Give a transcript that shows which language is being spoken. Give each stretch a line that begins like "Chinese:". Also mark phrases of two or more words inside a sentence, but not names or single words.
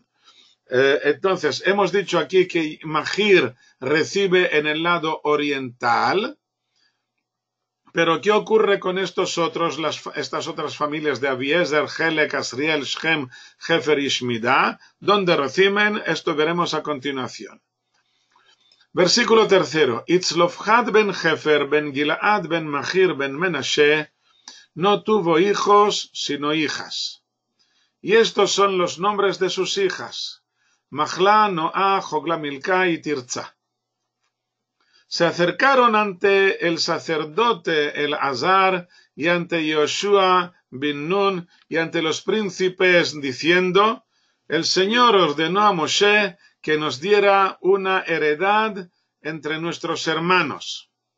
Spanish: Entonces, hemos dicho aquí que Mahir recibe en el lado oriental, pero ¿qué ocurre con estas otras familias de Abiezer, Helek, Asriel, Shechem, Jefer y Shmida? ¿Dónde reciben? Esto veremos a continuación. Versículo 3. Itzlofhad ben Jefer, ben Gilad, ben Mahir, ben Menashe, no tuvo hijos, sino hijas. Y estos son los nombres de sus hijas: Mahla, Noah, Jogla, Milca y Tirza. Se acercaron ante el sacerdote Elazar y ante Yoshua bin Nun y ante los príncipes, diciendo: el Señor ordenó a Moshe que nos diera una heredad entre nuestros hermanos.